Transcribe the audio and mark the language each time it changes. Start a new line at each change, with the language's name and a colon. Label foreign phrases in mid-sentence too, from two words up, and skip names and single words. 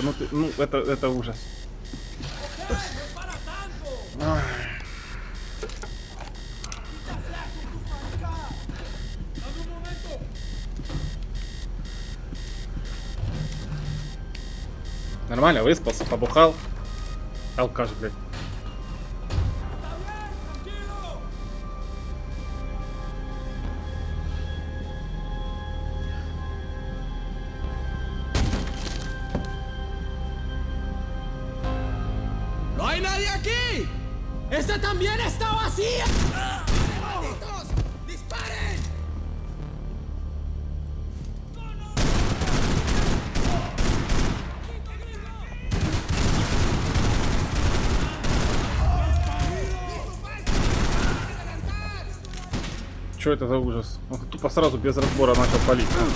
Russian: Ну это ужас. Ай. Нормально, выспался, побухал. Алкаш, блядь.
Spanish: ¡No hay nadie aquí! ¡Esta también está vacía! ¡Malditos! ¡Disparen!
Russian: Что это за ужас? Он тупо сразу без разбора начал палить.